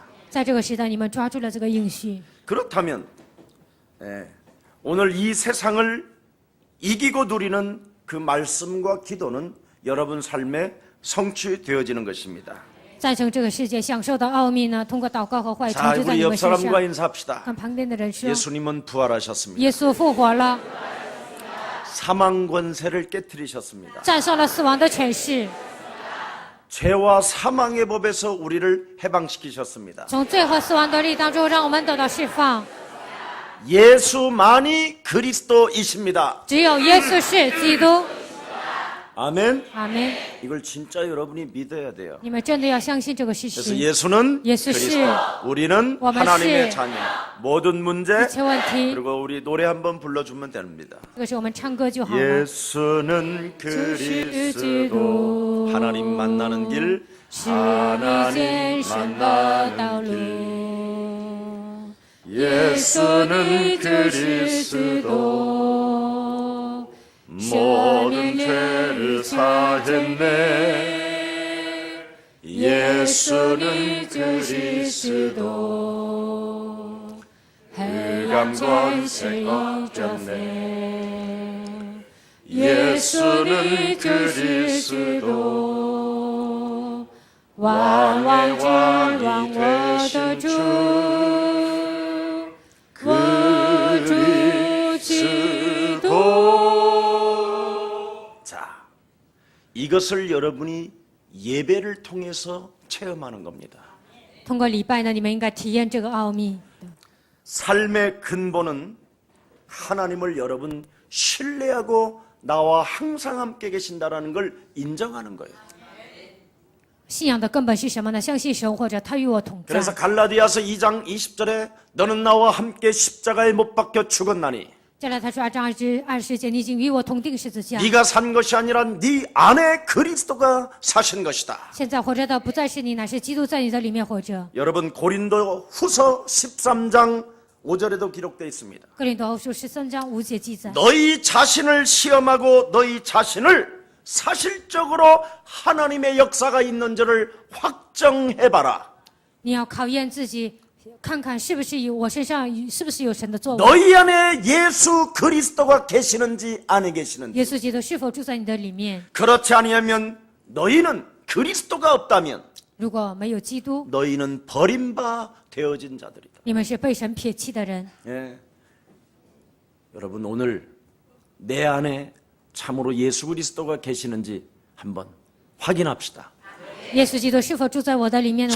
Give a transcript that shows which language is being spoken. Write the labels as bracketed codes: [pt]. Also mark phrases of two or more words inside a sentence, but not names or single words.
[zh] 在这个时代，你们抓住了这个应许。 [ko] 그렇다면 오늘 이 세상을 이기고 누리는 그 말씀과 기도는 여러분 삶에 성취되어지는 것입니다. [zh] 战胜这个世界享受的奥秘呢，通过祷告和话语成 [ko] 자, [zh] 就在 [ko] 우리 [zh] 你 [ko] 옆 [zh] 们身 [ko] 사람과 [zh] 上。 [ko] 인사합시다. [zh] 跟旁边的人说， [ko] 예수님은 부활하셨습니다. [zh] 耶稣复活了， [ko] 사망 권세를 깨뜨리셨습니다. [zh] 战胜了死亡的权势， [ko] 죄와 사망의 법에서 우리를 해방시키셨습니다. [zh] 从罪和死亡的力当中让我们得到释放。 [ko] 예수만이 그리스도이십니다. [zh] 只有耶稣是基督。 [ko] 아멘. [zh] 阿门。 [ko] 이걸 진짜 여러분이 믿어야 돼요. [zh] 你们真的要相信这个事 [ko] 그래서 [zh] 实。 [ko] 예수는 예수 씨. 그리스도, 우리는 [zh] 我们 [ko] 하나님의 [zh] 是 [ko] 자녀. 모든 문제 [zh] 一切问题， [ko] 그리고 우리 노래 한번 불러주면 됩니다. [zh] 这个是我们唱歌就好了。 [ko] 예수는 그리스도 하나님 만나는 길 [zh] 是遇见神的道路。 [ko] 예수는 그리스도 모든 죄를 사했네 예수는 그리스도 흑암 권세 꺾였네 예수는 그리스도 [zh] 왕왕之王我的主，我主基督。 [ko] 자, 이것을 여러분이 예배를 통해서 체험하는 겁니다. [zh] 通过礼拜呢，你们应该体验这个奥秘。 [ko] 삶의 근본은 하나님을 여러분 신뢰하고 나와 항상 함께 계신다라는 걸 인정하는 거예요. [zh] 信仰的根本是什么呢？相信神，或者他与我同在。 [ko] 그래서 갈라디아서 2장 20절에 너는 나와 함께 십자가에 못 박혀 죽었나니 [zh] 再来，他说2章20节，你已经与我同定十字架。 [ko] 네가 산 것이 아니라 네 안에 그리스도가 사신 것이다. [zh] 现在活着的不再是你，乃是基督在你的里面活着。 [ko] 여러분 고린도 후서 13장 5절에도 기록되어 있습니다. [zh] 哥林多后书13章5节记载： [ko] 너희 자신을 시험하고 너희 자신을 사실적으로 하나님의 역사가 있는지를 확정해봐라. [zh] 你要考验自己，看看是不是有我身上是不是有神的作为。 [ko] 너희 안에 예수 그리스도가 계시는지 안 계시는지. [zh] 耶稣基督是否住在你的里面？ [ko] 그렇지 아니하면 너희는 그리스도가 없다면 [zh] 如果没有基督， [ko] 너희는 버림바 되어진 자들이다. [zh] 你们是被神撇弃的人。 [ko] 예. 여러분 오늘 내 안에 참으로 예수 그리스도가 계시는지 한번 확인합시다. [zh] 耶稣基督是否住在我的里面呢？